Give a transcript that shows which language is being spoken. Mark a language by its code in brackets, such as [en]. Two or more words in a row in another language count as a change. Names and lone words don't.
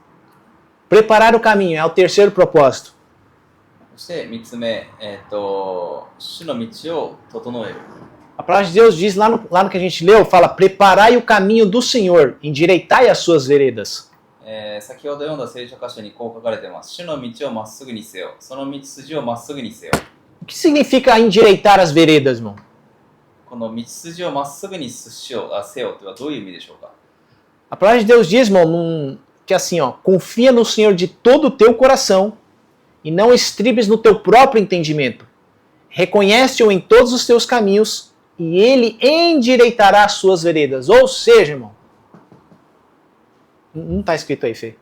[pt] Preparar o caminho é o terceiro propósito. [ja] そして3つ目、主の道を整える。 [pt] A palavra de Deus diz lá no que a gente leu, fala, preparai o caminho do Senhor, endireitai as suas veredas. [ja] 先ほど読んだ聖書箇所にこう書かれています。主の道をまっすぐにせよ。その道筋をまっすぐにせよ。 [pt] O que significa endireitar as veredas, irmão? [ja] この道筋をまっすぐにせよというのはどういう意味でしょうか？ [pt] A palavra de Deus diz, irmão, que assim, ó, confia no Senhor de todo o teu coração e não estribes no teu próprio entendimento. Reconhece-o em todos os teus caminhos e ele endireitará as suas veredas. Ou seja, irmão, não está escrito aí, Fê.